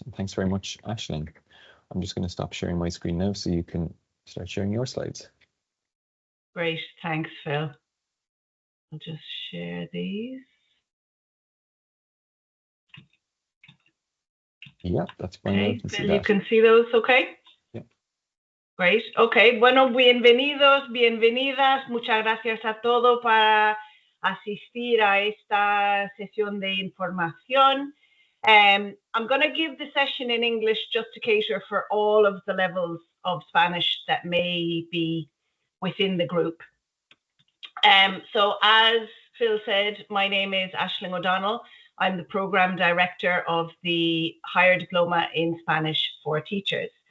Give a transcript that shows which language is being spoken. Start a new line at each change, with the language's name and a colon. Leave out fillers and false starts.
English: And thanks very much, Aisling. I'm just going to stop sharing my screen now so you can start sharing your slides. Great, thanks, Phil. I'll just share these. Yeah, that's fine. Okay, Phil, you can see those, okay? Great.
Spanish: Ok, bueno, bienvenidos, bienvenidas. Muchas gracias a todos para asistir a esta sesión de información.
English: I'm going to give the session in English just to cater for all of the levels of Spanish that may be within the group. So as Phil said, my name is Aisling O'Donnell. I'm the Programme Director of the Higher Diploma in Spanish for Teachers.